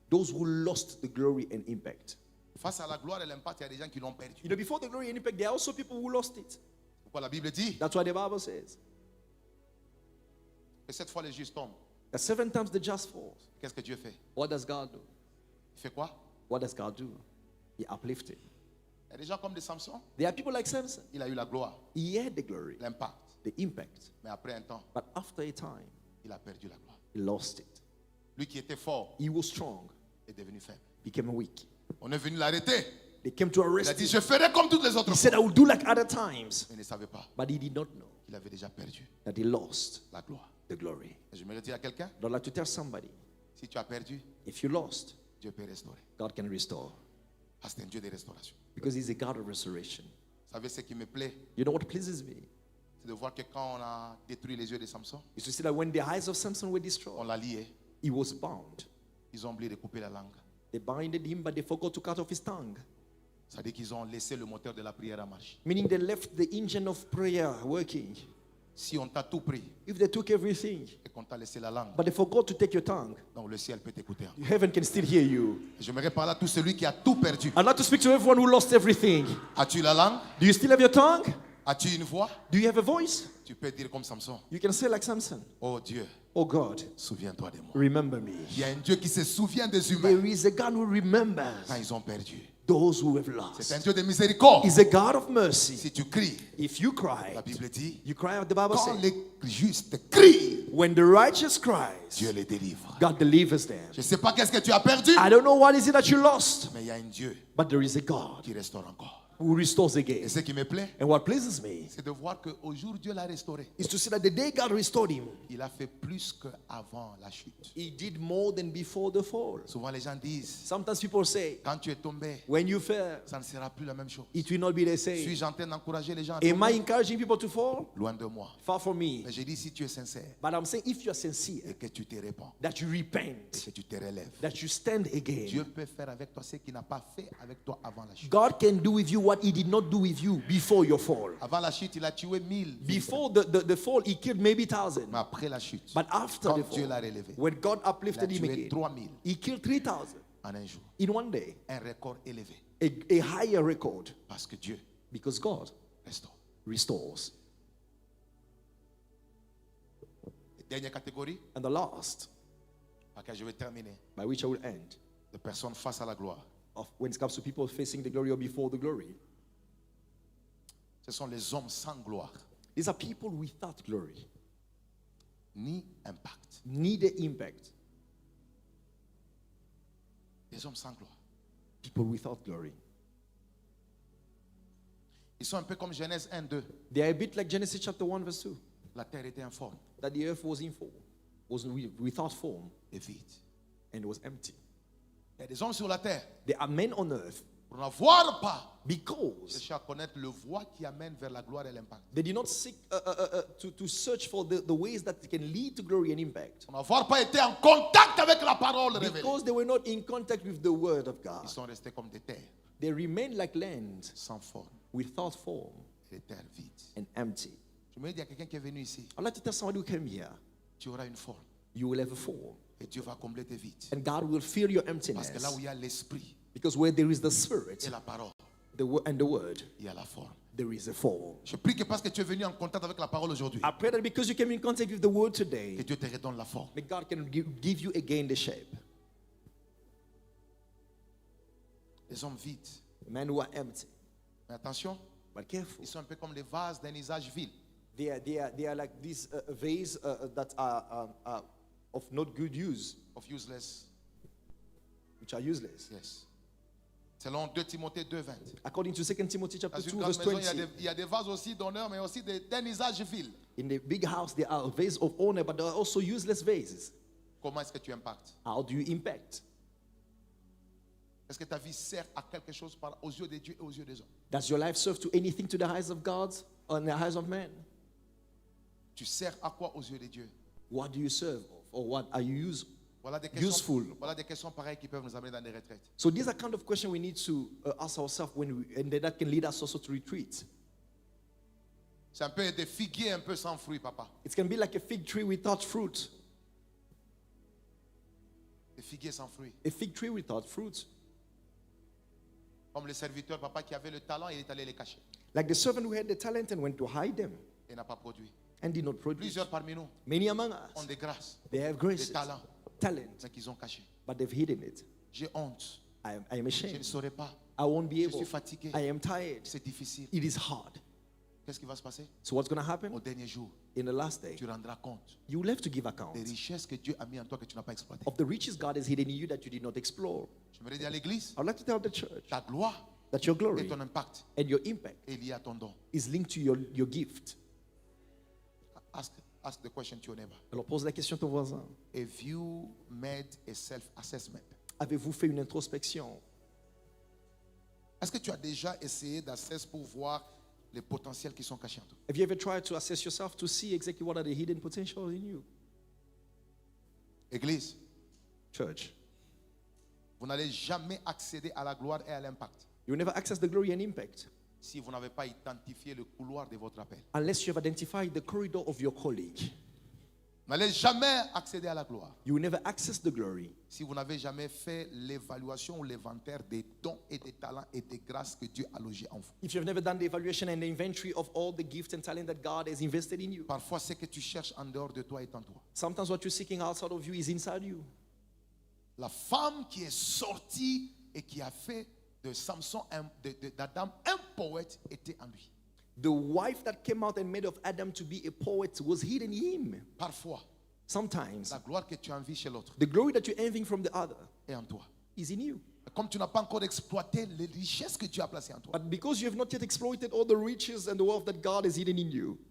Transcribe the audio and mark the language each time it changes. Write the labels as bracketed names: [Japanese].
[English] Those who lost the glory and impact. [French] Face à la gloire et l'impact, il y a des gens qui l'ont perdu. [English] You know, before the glory and impact, there are also people who lost it. [French] Pourquoi la Bible dit [English] That's why the Bible says [French] que cette fois les justes tombent. [English] that 7 times the just falls. [French] Qu'est-ce que Dieu fait? [English] What does God do? [French] Il fait quoi? [English] What does God do? He uplifted. [French] Il y a des gens comme des Samson. [English] There are people like Samson. [French] Il a eu la gloire, [English] He had the glory, [French] l'impact. [English] the impact, [French] Mais après un temps, [English] but after a time, [French] il a perdu la gloire. [English] he lost it. [French] Lui qui était fort [English] He was strong, [French] est devenu faible. [English] became weak. [French] On est venu l'arrêter. [English] They came to [French] Il a [English] arrest [French] dit, [English] him. [French] je ferai comme toutes les autres [English] He [French] fois. [English] said, I will do like other times. [French] Il ne savait pas [English] But he did not know [French] qu'il avait déjà perdu [English] that he lost [French] la gloire. [English] the glory. [French] Et je me dire à quelqu'un, [English] I'd like to tell somebody, [French] si tu as perdu, [English] if you lost, [French] Dieu peut restaurer. [English] God can restore. [French] Parce que c'est un Dieu de restauration. [English] Because he's a God of restoration. [French] Vous savez ce qui me plaît, [English] You know what pleases me? [French] c'est de voir que quand on a détruit les yeux de Samson, [English] Is to see that when the eyes of Samson were [French] on [English] destroyed, [French] l'a lié. [English] he was bound. [French] Ils ont oublié de couper la langue. [English] They binded him, but they forgot to cut off his tongue. [French] C'est-à-dire qu'ils ont laissé le moteur de la prière à marcher. [English] Meaning they left the engine of prayer working. [French] Si on t'a tout pris [English] If they took everything, [French] et qu'on t'a laissé la langue, [English] but they forgot to take your tongue, [French] donc le ciel peut t'écouter. [English] heaven can still hear you. [French] J'aimerais parler à tout celui qui a tout perdu. [English] I'd like to speak to everyone who lost everything. [French] As-tu la langue? [English] Do you still have your tongue? [French] As-tu une voix? [English] Do you have a voice? [French] Tu peux dire comme Samson, [English] You can say like Samson, [French] oh Dieu, [English] oh God, [French] souviens-toi de moi. [English] remember me. [French] Il y a un Dieu qui se souvient des humains [English] There is a God who remembers [French] quand ils ont perdu. [English] those who have [French] C'est un [English] lost. [French] Dieu de miséricorde. [English] He's a God of mercy. [French] Si tu cries, [English] If you cry, [French] la Bible dit, [English] you cry out, the Bible [French] quand [English] says, [French] les justes crient, [English] when the righteous cries, [French] Dieu les délivre. [English] God delivers them. [French] Je ne sais pas qu'est-ce que tu as perdu, [English] I don't know what is it that you lost, [French] mais il y a un Dieu [English] but there is a God [French] qui restaure encore. [English] who restores [French] Et [English] again. [French] ce qui me plaît, [English] And what pleases me [French] c'est de voir qu'au jour où Dieu l'a restauré, [English] is to see that the day God restored him, [French] il a fait plus qu'avant la chute. [English] he did more than before the fall. [French] Souvent les gens disent, [English] Sometimes people say, [French] quand tu es tombé, [English] when you fell, [French] ça ne sera plus la même chose. [English] it will not be the same. [French] Suis-je en train d'encourager les gens à [English] Am I [French] tomber? [English] encouraging people to fall? [French] Loin de moi. [English] Far from me. [French] Mais j'ai dit, si tu es sincère [English] But I'm saying if you are [French] et [English] sincere, [French] que tu te répands, [English] that you repent, [French] que tu te relèves, [English] that you stand [French] Dieu [English] again, [French] peut faire avec toi ce qu'il n'a pas fait avec toi avant la chute. [English] God can do with you what he did not do with you before your fall. [French] Avant la chute, il a tué 1000. [English] Before the fall, he killed maybe 1,000. [French] Mais après la chute, [English] But after [French] quand [English] the [French] Dieu l'a [English] fall, [French] relevé, [English] when God [French] il a [English] uplifted him [French] tué [English] again, [French] 3000 [English] he killed 3,000 [French] en un jour. [English] in one day. [French] Un record élevé. [English] A higher record [French] Parce que Dieu [English] because God [French] restaure. [English] restores. [French] Et dernière catégorie, [English] And the last, [French] par laquelle je vais terminer, [English] by which I will end, [French] de personnes face à la gloire. [English] of when it comes to people facing the glory or before the glory, [French] Ce sont les hommes sans gloire, [English] these are people without glory, [French] ni impact. [English] neither impact. [French] Les hommes sans gloire. [English] People without glory. [French] Ils sont un peu comme Genèse 1, 2. [English] They are a bit like Genesis chapter 1 verse 2, [French] La terre était informe [English] that the earth was in form, was without form, [French] et vide. [English] and was empty. [French] Il y a des hommes sur la terre, [English] There are men on earth [French] pour n'avoir pas, [English] because [French] chercher à connaître le voie qui amène vers la gloire et l'impact. [English] they did not seek to search for the ways that can lead to glory and impact. [French] Pour n'avoir pas été en contact avec la parole révélée. [English] Because they were not in contact with the word of God. [French] Ils sont restés comme des terres [English] They remained like land [French] sans forme [English] without form [French] et des terres vides. [English] and empty. [French] Je me dis à quelqu'un qui est venu ici, [English] I'd like to tell somebody who came here, [French] tu auras une forme [English] you will have a form. [French] et Dieu va combler tes vides. [English] And God will fill your [French] Parce que là [English] emptiness. [French] où il y a l'esprit [English] Because where there is the spirit [French] et la parole, [English] and the word, [French] il y a la forme. [English] there is a form. [French] Je prie que parce que tu es venu en contact avec la parole aujourd'hui, [English] I pray that because you came in contact with the word [French] que [English] today, [French] Dieu te redonne la forme. [English] that God can give you again the shape. [French] Les hommes vides. [English] Men who are empty. [French] Mais attention, [English] But careful. [French] ils sont un peu comme les vases d'un usage vil. [English] They are like these vase that are of not good use, Of useless. which are useless. [French] Yes. Selon 2 Timothée 2:20. [English] According to 2 Timothy chapter [French] Dans une [English] 2 [French] grande [English] verse [French] maison, il y, a [English] 20, [French] il y a des vases aussi d'honneur, mais aussi d'un usage vil. [English] in the big house there are vases of honor, but there are also useless vases. [French] Comment est-ce que tu impactes? [English] How do you impact? [French] Est-ce que ta vie sert à quelque chose aux yeux de Dieu et aux yeux des hommes? [English] Does your life serve to anything to the eyes of God or in the eyes of man? [French] Tu sers à quoi aux yeux de Dieu? [English] What do you serve of, or what are you used? [French] Voilà des questions, [English] Useful. [French] voilà des questions pareilles qui peuvent nous amener dans des retraites. [English] So these are kind of questions we need to ask ourselves and that can lead us also to retreat. [French] C'est un peu des figuiers un peu sans fruits, papa. [English] It can be like a fig tree without fruit. [French] Des figuiers sans fruits. [English] A fig tree without fruit. [French] Comme le serviteur, papa, qui avait le talent, il est allé les cacher. [English] Like the servant who had the talent and went to hide them [French] Et n'a pas produit. [English] and did not produce. [French] Plusieurs parmi nous [English] Many among [French] ont [English] us, [French] des grâces, [English] they have [French] des [English] graces, [French] talents, [English] talent, [French] mais qu'ils ont cachés. [English] but they've hidden it. [French] J'ai honte. [English] I am [French] Je ne [English] ashamed. [French] saurais pas. [English] I won't be [French] Je [English] able. [French] suis fatigué. [English] I am tired. [French] C'est difficile. [English] It is hard. [French] Qu'est-ce qui va se passer? [English] So what's going to happen? [French] Au dernier jour, [English] In the last day, [French] tu rendras compte [English] you will have to give account [French] des richesses que Dieu a mis en toi que tu n'as pas exploitées. [English] of the riches God has hidden in you that you did not explore. [French] J'aimerais dire à l'église, [English] I would like to tell the church [French] ta gloire [English] that your [French] et [English] glory [French] ton impact [English] and your impact [French] est lié à ton don. [English] is linked to your gift. Ask the question to your neighbor. [French] Alors pose la question à ton voisin. [English] Have you made a self-assessment? [French] Avez-vous fait une introspection? Est-ce que tu as déjà essayé d'assess pour voir les potentiels qui sont cachés en toi? [English] Have you ever tried to assess yourself to see exactly what are the hidden potentials in you? [French] Église, [English] Church, [French] vous n'allez jamais accéder à la gloire et à l'impact [English] you will never access the glory and impact [French] si vous n'avez pas identifié le couloir de votre appel. [English] unless you have identified the corridor of your calling. [French] Vous n'allez jamais accéder à la gloire [English] You will never access the glory [French] si vous n'avez jamais fait l'évaluation ou l'inventaire des dons et des talents et des grâces que Dieu a logés en vous. [English] if you have never done the evaluation and the inventory of all the gifts and talent that God has invested in you. [French] Parfois, ce que tu cherches en dehors de toi est en toi. [English] Sometimes what you're seeking outside of you is inside you. [French] La femme qui est sortie et qui a fait de Samson, d'Adam, un poète était en lui. [English] The wife that came out and made of Adam to be a poet was hidden in him. [French] Parfois, [English] Sometimes [French] la gloire que tu envies chez l'autre [English] the glory that you're envying from the other [French] est en toi. [English] is in you. [French] Comme tu n'as pas encore exploité les richesses que Dieu a placées en toi, [English] But because you have not yet exploited all the riches and the wealth that God has hidden in you,